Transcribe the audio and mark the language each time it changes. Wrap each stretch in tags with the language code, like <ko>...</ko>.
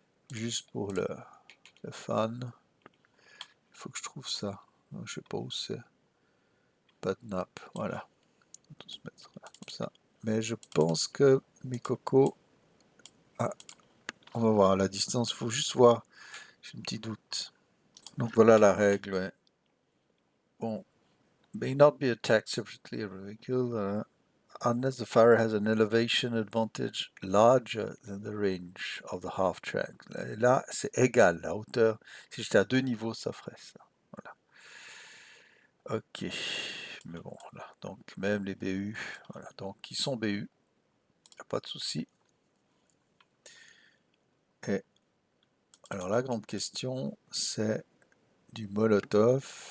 <fr>Juste pour le fun. Il faut que je trouve ça. Je sais pas où c'est. Button up, voilà. On va tous mettre comme ça. Mais je pense que mes cocos... Ah, on va voir la distance, il faut juste voir. J'ai un petit doute. Donc voilà la règle, ouais. Bon.</fr> <en>May not be attacked separately every vehicle unless the fire has an elevation advantage larger than the range of the half track.</en> <fr>Et là, c'est égal, la hauteur. Si j'étais à 2 niveaux, ça ferait ça. Voilà. Ok. Mais bon, là. Donc, même les BU. Voilà. Donc, ils sont BU. Pas de souci. Et alors, la grande question, c'est du Molotov.</fr>